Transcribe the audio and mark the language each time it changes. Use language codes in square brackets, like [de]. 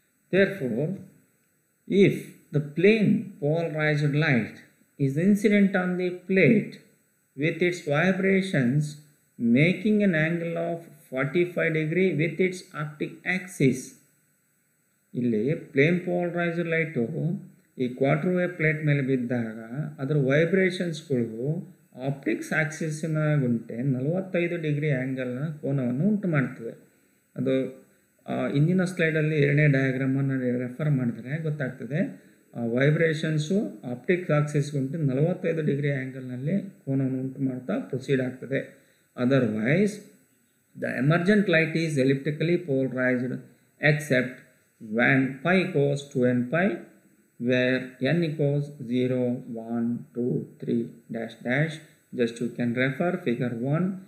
[en] Therefore, if the plane polarized light is incident on the plate with its vibrations making an angle of 45 degree with its optic axis, [kn] ಇಲ್ಲಿ plane polarised light ಈ quarter wave plate ಮೇಲೆ ಬಿದ್ದಾಗ ಅದರ ವೈಬ್ರೇಷನ್ಸ್ಗಳು optics ಆಕ್ಸಿಸ್ಸಿನ ಗುಂಟೆ 45 degree ಆ್ಯಂಗಲ್ನ ಕೋನವನ್ನು ಉಂಟು ಮಾಡ್ತದೆ. ಅದು ಇಂದಿನ ಸ್ಲೈಡಲ್ಲಿ ಎರಡನೇ ಡಯಾಗ್ರಾಮನ್ನು ರೆಫರ್ ಮಾಡಿದರೆ ಗೊತ್ತಾಗ್ತದೆ. ವೈಬ್ರೇಷನ್ಸು ಆಪ್ಟಿಕ್ಸ್ ಆಕ್ಸಿಸ್ ಗುಂಟೆ 45 ಡಿಗ್ರಿ ಆ್ಯಂಗಲ್ನಲ್ಲಿ ಕೋನವನ್ನು ಉಂಟು ಮಾಡ್ತಾ ಪ್ರೊಸೀಡ್ ಆಗ್ತದೆ. [en] Otherwise the emergent light is elliptically polarised except when pi equals to n pi, where n equals 0, 1, 2, 3 dash dash. Just you can refer figure 1.